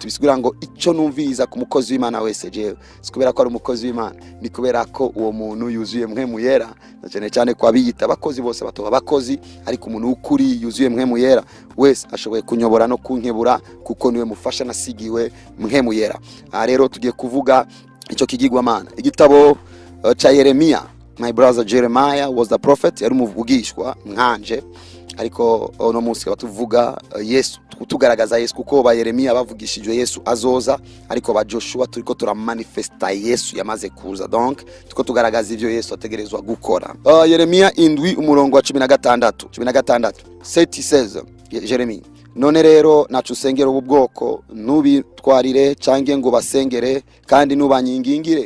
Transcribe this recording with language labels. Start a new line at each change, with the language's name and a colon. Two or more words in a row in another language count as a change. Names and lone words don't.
Rundi: Bisigura ngo ico numviriza ku mukozi w'Imana wese jewe sikubera ko ari umukozi w'Imana, ni kubera ko uwo muntu yuzuye Mwemu Yera. Cyane kwa biyita abakozi bose batoba abakozi, ariko umuntu ukuri yuzuye Mwemu Yera wese ashoboye kunyobora no kunkebura, kuko niwe mufasha nasigiwe Mwemu Yera. Rero tugiye kuvuga ico kigirwamana. Igitabo cha Yeremia.
English: My brother Jeremiah was the prophet,
Rundi: yari umuvugishwa nkanje, ariko no munsi batuvuga Yesu, tugaragaza Yesu, kuko ba Yeremia bavugishijwe Yesu azoza, ariko ba Joshua turiko turamanifesta Yesu yamaze kuza. Donc tuko tugaragaza ivyo Yesu ategerezwa gukora. Yeremia 7:16 says, Jeremy, none rero nacu usengera ubu bwoko ntubitwarire cange ngo basengere kandi nubanyingingire.